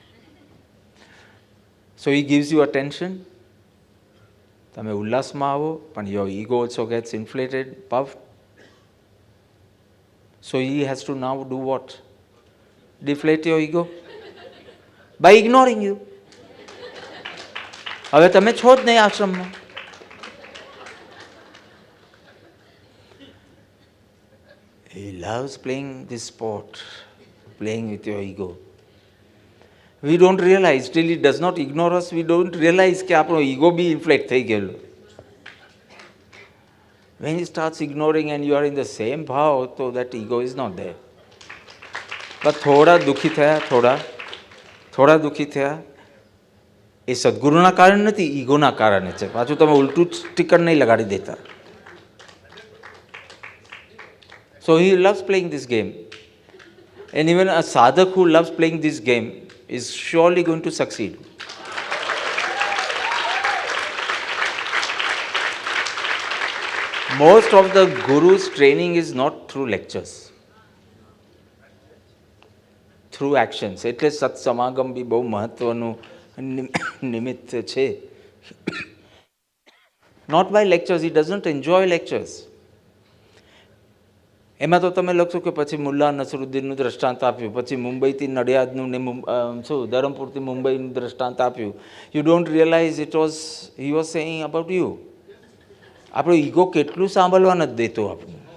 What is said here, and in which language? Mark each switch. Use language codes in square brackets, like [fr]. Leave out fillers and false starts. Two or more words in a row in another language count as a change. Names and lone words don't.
[en] so he gives you attention, [gu] તમે ઉલ્લાસમાં આવો, પણ [en] your ego also gets inflated, puff. so he has to now do what? deflate your ego by ignoring you. [gu] હવે તમે છો જ નહીં આશ્રમમાં. [en] He loves playing this sport, playing with your ego. We don't realize, till he does not ignore us, we don't realize [gu] કે આપણો ઈગો બી ઇન્ફ્લેટ થઈ ગયેલો. [en] When he starts ignoring and you are in the same ભાવ, તો that ego is not there. [gu] બસ થોડા દુઃખી થયા, થોડા દુઃખી થયા, એ સદગુરુના કારણે નથી, ઈગોના કારણે છે. પાછું તમે ઉલટું સ્ટીકર નહીં લગાડી દેતા. [en] So he loves playing this game. And even a sadhak who loves playing this game is surely going to succeed. Most of the guru's training is not through lectures, through actions. [gu] એટલે સત્સમાગમ બી બહુ મહત્વનું નિમિત્ત છે. [en] Not by lectures, he doesn't enjoy lectures. [gu] એમાં તો તમે લખશો કે પછી મુલ્લા નસરુદ્દીનનું દ્રષ્ટાંત આપ્યું, પછી મુંબઈથી નડિયાદનું ને શું ધરમપુરથી મુંબઈનું દ્રષ્ટાંત આપ્યું. [en] you don't realize it was he was saying about you. [gu] આપણો ઈગો કેટલું સાંભળવા નથી દેતો આપણું.